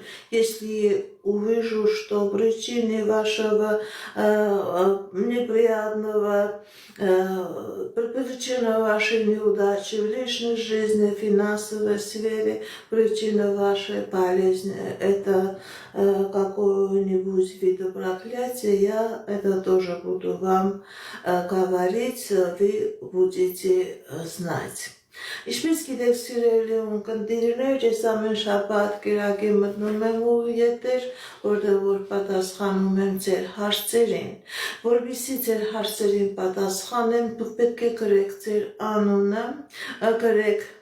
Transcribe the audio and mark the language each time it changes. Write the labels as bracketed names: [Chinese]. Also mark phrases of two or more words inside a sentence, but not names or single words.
[Russian] Если увижу, что причиной вашего неприятного, причина вашей неудачи в личной жизни, в финансовой сфере, причина вашей болезни, это какое-нибудь вида проклятия, я это тоже буду вам говорить, вы будете знать. [Armenian] Ինչպես գիտեք սիրելի ունկնդիրներ, ես ամեն շաբաթ կիրակի մտնում եմ ու եթեր, որտեղ որ պատասխանում եմ ձեր հարցերին։ Որպեսզի ձեր հարցերին պատասխանեմ, դուք պետք է գրեք ձեր անունը, գրեք